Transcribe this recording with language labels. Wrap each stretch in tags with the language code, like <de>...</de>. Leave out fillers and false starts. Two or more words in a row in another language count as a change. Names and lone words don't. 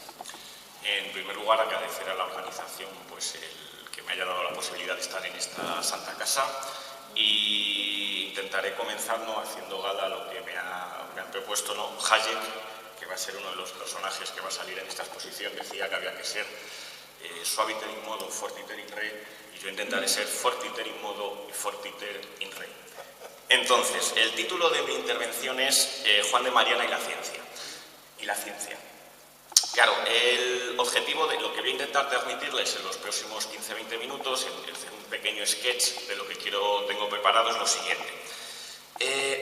<es>En primer lugar, agradecer a la organización pues, el que me haya dado la posibilidad de estar en esta santa casa y intentaré comenzar haciendo gala a lo que me han propuesto, ¿no? Hayek, que va a ser uno de los personajes que va a salir en esta exposición, decía que había que ser</es> <la>suaviter in modo, fortiter in re,</la> <es>y yo intentaré ser</es> <la>fortiter in modo</la> <es>y</es> <la>fortiter in re.</la> <es>Entonces, el título de mi intervención es Juan de Mariana y la ciencia. Claro, el objetivo de lo que voy a intentar transmitirles en los próximos 15-20 minutos, en hacer un pequeño sketch de lo que tengo preparado, es lo siguiente.</es>